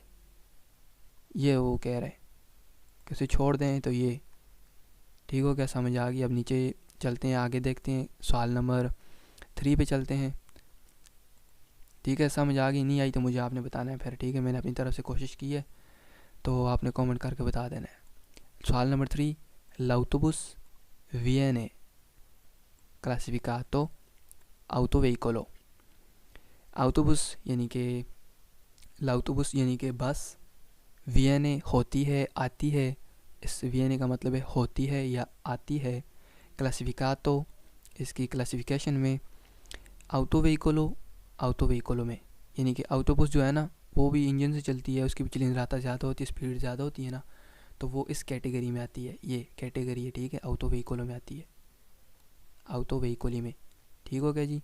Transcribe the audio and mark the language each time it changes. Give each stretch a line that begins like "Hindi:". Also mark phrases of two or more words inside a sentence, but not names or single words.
Hindi: ये वो कह रहा है कि उसे छोड़ दें, तो ये ठीक हो गया, समझ आ गई। अब नीचे चलते हैं, आगे देखते हैं, सवाल नंबर 3 पे चलते हैं, ठीक है। समझ आ गई, नहीं आई तो मुझे आपने बताना है फिर, ठीक है, मैंने अपनी तरफ से कोशिश की है, तो आपने कमेंट करके बता देना है। सवाल नंबर 3,
Italian: l'autobus viene classificato autoveicolo।
Hindi: autobus यानी कि l'autobus यानी कि बस, viene होती है, आती है, इस viene का मतलब है होती है या आती है, classificato इसकी क्लासिफिकेशन में,
Italian: autoveicolo autoveicolo
Hindi: में, यानी कि autobus जो है ना वो भी इंजन से चलती है, उसकी भी चिलिंद्राता ज़्यादा होती है, स्पीड ज़्यादा होती है ना, तो वो इस कैटेगरी में आती है, ये कैटेगरी है, ठीक है, autoveicolo में आती है, autoveicoli में, ठीक हो गया जी।